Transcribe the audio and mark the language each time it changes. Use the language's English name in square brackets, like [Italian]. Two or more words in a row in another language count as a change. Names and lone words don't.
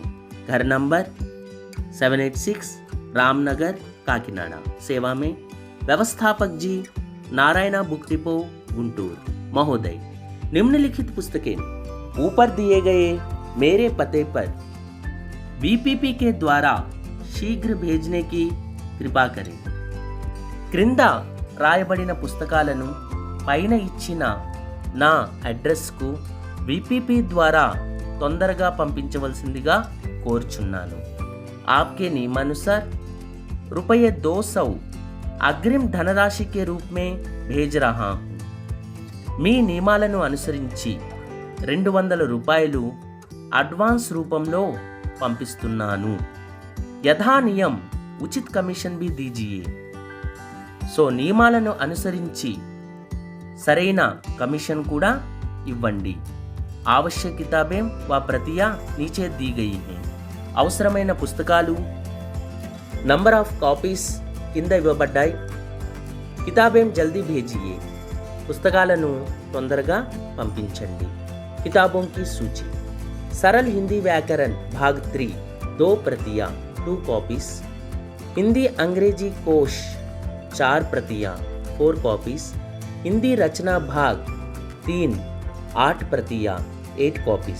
[Hindi] घर नंबर 786 रामनगर, काकीनाडा। सेवा में व्यवस्थापक जी, नारायणा बुक डिपो, गुंटूर। महोदय, निम्नलिखित पुस्तकें ऊपर दिए गए मेरे पते पर बीपीपी के द्वारा शीघ्र भेजने की कृपा करें। [Telugu] క్రింద రాయబడిన పుస్తకాలను పైన ఇచ్చిన నా అడ్రస్కు వీపీపీ ద్వారా తొందరగా పంపించవలసిందిగా కోరుచున్నాను। [Hindi] आपके नियमानुसार ₹200 अग्रिम धनराशि के रूप में भेज रहा हूँ। [Telugu] మీ నియమాలను అనుసరించి ₹200 అడ్వాన్స్ రూపంలో పంపిస్తున్నాను। [Hindi] यथा नियम उचित कमीशन भी दीजिए। [Telugu] సో నియమాలను అనుసరించి సరైన కమిషన్ కూడా ఇవ్వండి। [Hindi] आवश्यक किताबें व प्रतियां नीचे दी गई हैं। [Telugu] అవసరమైన పుస్తకాలు [English] number of copies [Telugu] కింద ఇవ్వబడ్డాయి। [Hindi] किताबें जल्दी भेजिए। [Telugu] పుస్తకాలను తొందరగా పంపించండి। [Hindi] किताबों की सूची। सरल हिंदी व्याकरण भाग 3 2 प्रतियां 2 कॉपीज। हिंदी अंग्रेजी कोश 4 प्रतियां 4 कॉपीज। हिंदी रचना भाग 3 8 प्रतियां 8 कॉपीज।